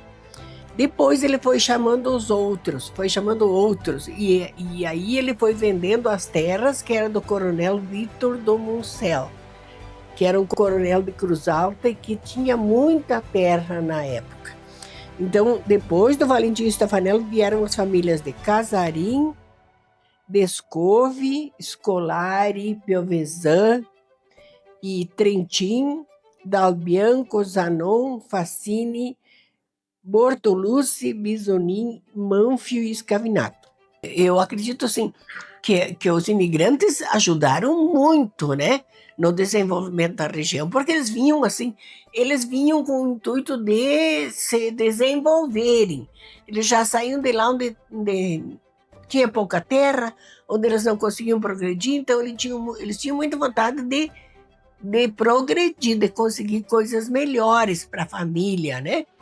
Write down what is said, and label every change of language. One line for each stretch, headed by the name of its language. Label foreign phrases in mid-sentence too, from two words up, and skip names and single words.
Portuguese: Depois ele foi chamando outros, e aí ele foi vendendo as terras que era do coronel Vitor do Muncel, que era um coronel de Cruz Alta e que tinha muita terra na época. Então, depois do Valentim Stefanello, vieram as famílias de Casarim, Descove, Scolari, Piovesan e Trentin, Dalbianco, Zanon, Facini, Bortolucci, Bisonin, Manfio e Scavinato. Eu acredito assim, que os imigrantes ajudaram muito, né, no desenvolvimento da região, porque eles vinham com o intuito de se desenvolverem. Eles já saíam de lá onde tinha pouca terra, onde eles não conseguiam progredir, então eles tinham muita vontade de progredir, de conseguir coisas melhores para a família, né?